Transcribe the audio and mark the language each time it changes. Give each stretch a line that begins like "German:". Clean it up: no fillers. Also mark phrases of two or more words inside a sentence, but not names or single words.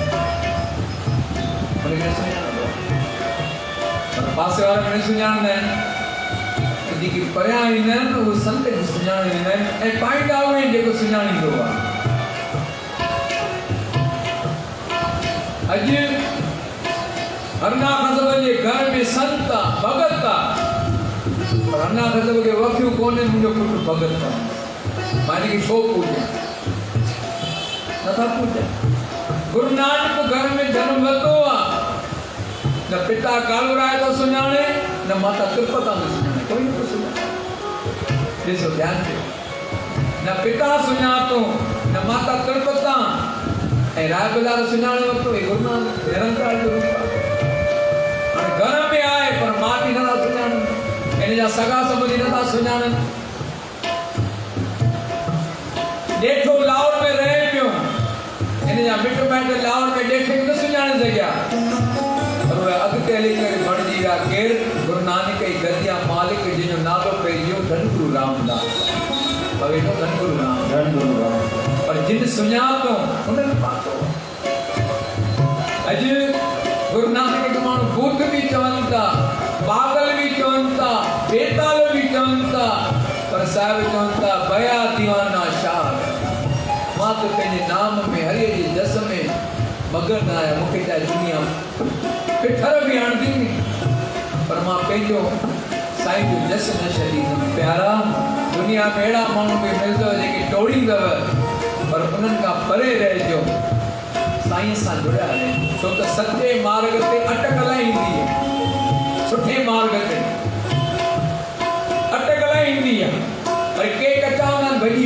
Sindhi: उनखे न सुञाणंदो आहे पर पासे वारा बि न सुञाणंदा आहिनि जेके परियां ईंदा आहिनि उहे संत खे सुञाणे वेंदा आहिनि ऐं पाईंदा उहे आहिनि जेको सुञाणींदो आहे अॼु हरना खसब जे घर में संत भगत पर हरना खसब खे वखियूं कोन्हे मुंहिंजो पुटु भगत आहे मां हिनखे छो पूॼा नथा पूॼा गुरु नानक घर में जनम वरितो आहे न पिता कालूराय थो सुञाणे न माता त्रिपता थो सुञाणे कोई नथो सुञाणे ॾिसो ध्यानु ॾियो न पिता सुञातो न माता त्रिपता ऐं राय बज़ार सुञाणे वरितो हे गुरु नानक निरंकार जो रूप आहे घर में आए पर मां भी नथा सुञाणनि इन जा सगा संबंधी नथा सुञाणनि ॾेठो लाहौर में रहे पियो इन जा मिट माइट लाहौर में ॾेठे न सुञाणे सघिया पर उहे अॻिते हली करे बणिजी विया केरु गुरु नानक जी गद्दिया मालिक जिन जो नालो पइजियो धनगुरु रामदास वेठो धनगुरु राम पर जिन सुञातो हुननि पातो अॼु गुरु नानक खे माण्हू भूत भी चवनि था पागल भी चवनि था बेताल भी चवनि था पर साहिब चवनि था बया दीवाना शाह मां तो पंहिंजे नाम में हरिय जे जस में मगन आहियां मूंखे चाहे दुनिया पिठर भी हणंदी नी पर मां पंहिंजो साईं जो जस न छॾींदुमि प्यारा दुनिया में अहिड़ा माण्हू बि मिलंदव जेके टोड़ींदव पर उन्हनि खां परे रहिजो साईं सां जुड़िया रहे छो त सचे मार्ग ते अटकल ईंदी आहे सुठे मार्ग ते अटकल ईंदी आहे पर के कचा हूंदा आहिनि भॼी